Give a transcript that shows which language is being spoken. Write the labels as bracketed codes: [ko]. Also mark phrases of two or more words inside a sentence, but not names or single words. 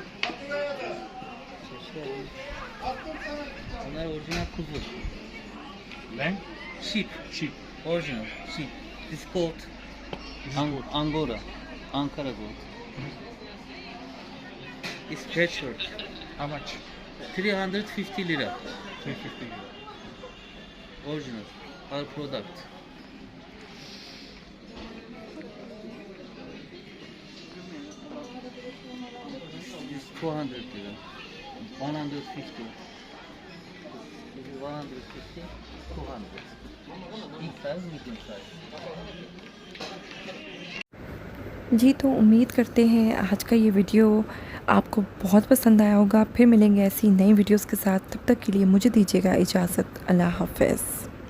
[tr] Buraya da. Attım sana. Bunlar orijinal kuzu. Ne? [en] Sheep. Sheep. Original sheep. This goat. Angora. Ankara goat. It's patchwork. How much? 350 lira. 350. Original. Our product. This 200 lira. 150. This is 150. 200. Big size, medium size. [hi] जी तो उम्मीद करते हैं आज का ये वीडियो आपको बहुत पसंद आया होगा। फिर मिलेंगे ऐसी नई वीडियोस के साथ, तब तक के लिए मुझे दीजिएगा इजाज़त। अल्लाह हाफ़िज़।